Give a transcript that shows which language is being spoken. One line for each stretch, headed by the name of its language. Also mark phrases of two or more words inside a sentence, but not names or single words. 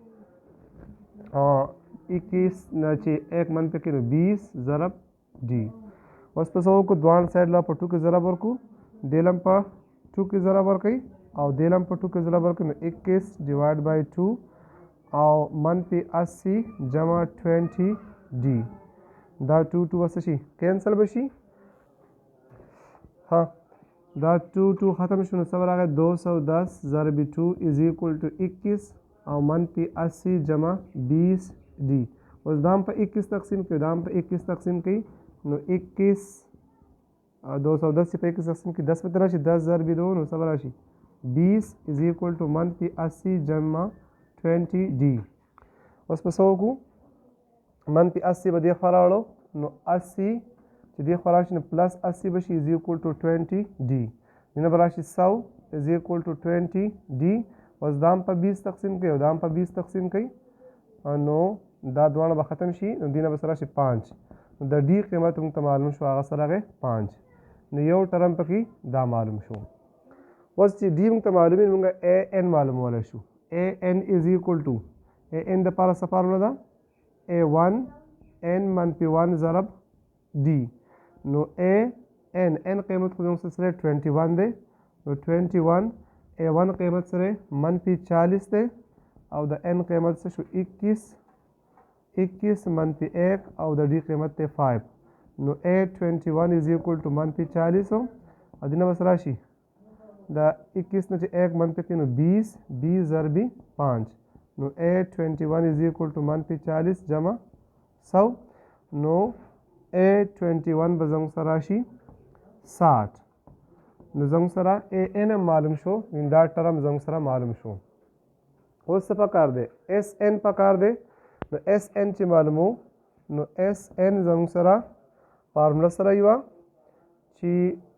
Pashto: 21 نه چې 1 منفي کړو 20 ضرب d اوس په څو کو دوان سایډ لا په 2 کې ضرب ورکو دلم په 2 کې ضرب ورکړي او دلم په 2 کې ضرب ورکړي نو 21
English: divide by
Pashto: 2 او منفي 80 جمع 20 d دا 2 2 وسه شي کینسل بشي ها دا 2 2 ختم شو نو څه راغی 210 ضرب 2
English: is equal to
Pashto: 21 او منفي 80 جمع 20 d اوس دام په 21 تقسیم کړئ دام په 21 تقسیم کړئ نو 21 210 په 21 تقسیم کړئ 10 په راشي 10 ضرب 2 نو څه راشي 20
English: is equal to
Pashto: منفي 80 جمع 20 d اوس په څو کو منفي 80 به دې خوا راوړو نو 80 چې دې خوا راشي نو پلس 80 به شي is
English: equal to
Pashto: 20 d دینه به راشي 100 is equal to 20 d اوس دام په 20 تقسیم کوي او دام په 20 تقسیم کوي نو دا دواړه به ختم شي نو دینه به سره راشي 5 نو د d قیمت موږ ته معلوم شو هغه سره راغی 5 نو یو ټرم پکې دا معلوم شو اوس چې d موږ ته معلوم وي موږ an معلومولی شو
English: an is equal to
Pashto: an د پاره څه فارموله ده a1 n منفي 1 ضرب d نو n قیمت خو زموږ سره 21 دی نو 21 a1 قیمت سره منفي 40 دی او د n قیمت څه شو 21 منفي 1 او د d قیمت دی 5 نو a21
English: is equal to
Pashto: منفي 40 او دینه به څه راشي دا 21 نه چې 1 منفي کړي نو 20 ضربي 5 نو a21
English: is equal to
Pashto: منفي 40 جمع 100 نو a21 به زموږ سره راشي 60 نو زموږ سره an معلوم شو دا ټرم زموږ سره معلوم شو اوس څه پکار دی Sn پکار دی نو Sn چې معلومو نو Sn زموږ سره فارموله سره یوه چې چې